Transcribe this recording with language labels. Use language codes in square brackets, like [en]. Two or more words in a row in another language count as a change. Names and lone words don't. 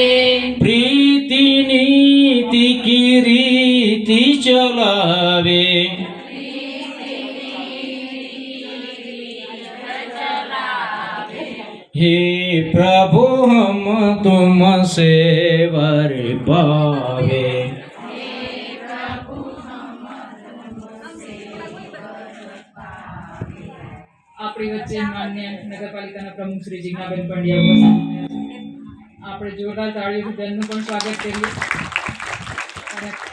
[hi] प्रीति नीति की रीति चलावे, हे प्रभु हम तुमसे वर पावे। [gu] આપણી વચ્ચે માન્ય નગરપાલિકાના પ્રમુખ શ્રી જીજ્ઞાબેન પંડ્યા ઉપસ્થિત છે. આપણે જોરદાર તાળીઓથી તેમનું પણ સ્વાગત કરીએ. અને